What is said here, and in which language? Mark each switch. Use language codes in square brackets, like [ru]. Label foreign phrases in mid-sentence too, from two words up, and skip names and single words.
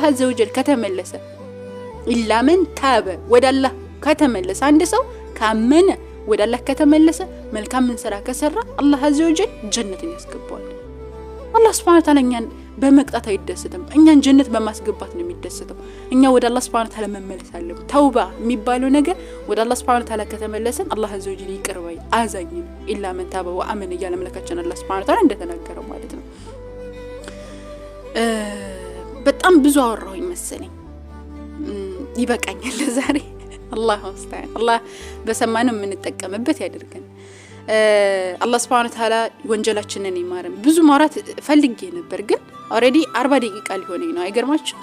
[ar] عز وجل [am] ከተመለሰ [ar] إلا من تاب [am] ወደ አላህ ከተመለሰ አንድ ሰው ካመነ ወደ አላህ ከተመለሰ መልካም ስራ ከሰራ አላህ [ar] عز وجل [am] ጀነትን ያስገባዋል። አላህ [ar] سبحانه وتعالى [am] እኛን በመቅጣት አይደሰትም። እኛን ጀነት በማስገባት ነው የሚደሰተው። እኛ ወደ አላህ [ar] سبحانه وتعالى [am] መመለስ አለብን። ተውባ የሚባለው ነገር ወደ አላህ [ar] سبحانه وتعالى [am] ከተመለሰን አላህ [ar] عز وجل [am] ይቅር ባይ አዛኝ ነው። [ar] إلا من تاب وآمن [am] ያለ መለካችን አላህ [ar] سبحانه وتعالى [am] እንደተናገረው ማለት ነው። በጣም ብዙ አወራሁኝ መሰለኝ። ይበቃኛል ለዛሬ። አላህ ወስተዓን አላህ በሰማነው የምንጠቀምበት ያድርገን። አላህ [ar] سبحانه وتعالى [am] ወንጀላችንን ይማረን። ብዙ ማውራት ፈልጌ ነበር ግን ኦሬዲ 40 ደቂቃ ሊሆነኝ ነው። አይገርማችሁም?